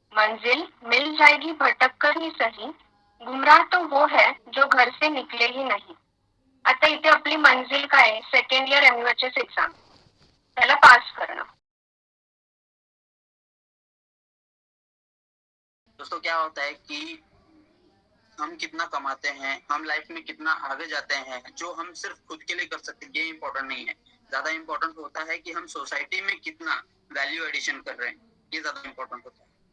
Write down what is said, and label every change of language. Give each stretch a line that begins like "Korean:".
Hindi: मंजिल मिल जाएगी भटक कर ही सही, गुमराह तो वो है जो घर से निकले ही नहीं.
Marathi: आता इथे आपली मंजिल काय आहे? सेकंड इयर MUHS एक्झाम, त्याला पास करणं.
Hindi: दोस्तों क्या होता है कि हम कितना कमाते हैं, हम लाइफ में कितना आगे जाते हैं, जो हम सिर्फ खुद के लिए कर सकते हैं ये इम्पोर्टेंट नहीं है. ज्यादा इम्पोर्टेंट होता है कि हम सोसाइटी में कितना वैल्यू एडिशन कर रहे हैं, ये ज्यादा इम्पोर्टेंट होता है.